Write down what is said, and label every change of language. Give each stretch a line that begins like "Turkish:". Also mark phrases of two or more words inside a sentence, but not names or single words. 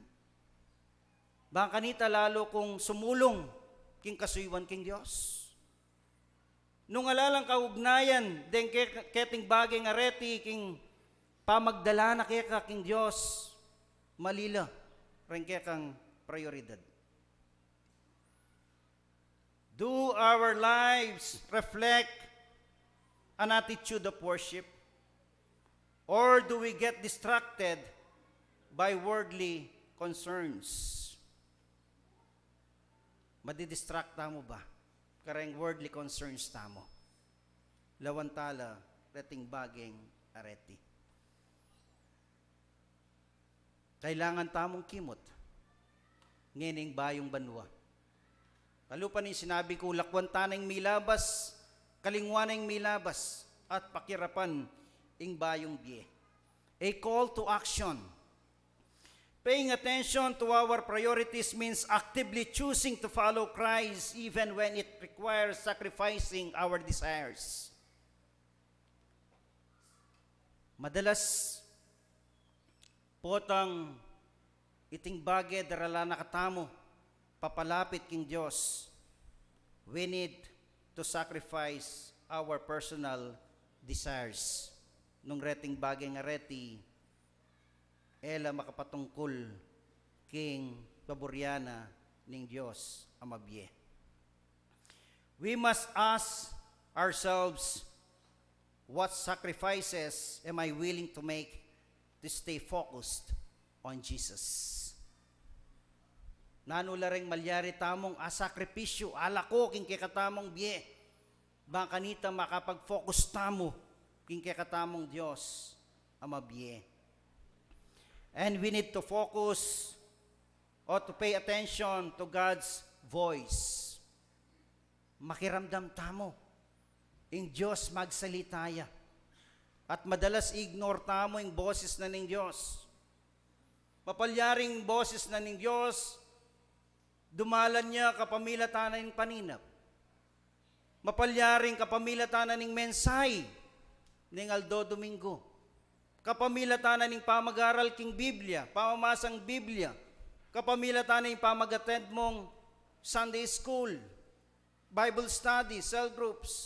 Pampanga: Bang kanita, lalo kong sumulong king kasuywan king Diyos. Nung alalang kaugnayan, den keting bagay nga reti king pamagdala na kaya king Diyos, malila. Rin kaya kang prioridad.
English: Do our lives reflect an attitude of worship? Or do we get distracted by worldly concerns?
Pampanga: Madidistract mo ba? Karang
English: worldly concerns
Pampanga: tamo. Lawantala, reting bageng areti. Kailangan tamong kimot. Ngining bayong banwa. Kalupan yung sinabi ko, lakwan tanang milabas, kalingwanang milabas, at pakirapan ing bayong biye.
English: A call to action. Paying attention to our priorities means actively choosing to follow Christ even when it requires sacrificing our desires.
Pampanga: Madalas, potang iting bagay darala na katamo, papalapit king Diyos,
English: we need to sacrifice our personal desires.
Pampanga: Nung reting bagay nga reti, ela makapatungkol king paboryana ning Diyos amabye.
English: We must ask ourselves, what sacrifices am I willing to make to stay focused on Jesus?
Pampanga: Nanula ring malyari tamong asakripisyo, ala ko king kikatamong biye. Bang kanita makapag-focus tamo king kikatamong Diyos amabye.
English: And we need to focus or to pay attention to God's voice.
Pampanga: Makiramdam tamo ing Diyos magsalitaya. At madalas ignore tamo yung boses na ng Diyos. Mapalyaring boses na ng Diyos, dumalan niya kapamilatanan ng paninap. Mapalyaring kapamilatanan ng mensahe ng Aldo Domingo. Kapamilatanan ng pamag-aral king Biblia, pamamasang Biblia. Kapamilatanan ng pamag-attend mong
English: Sunday School, Bible study, cell groups.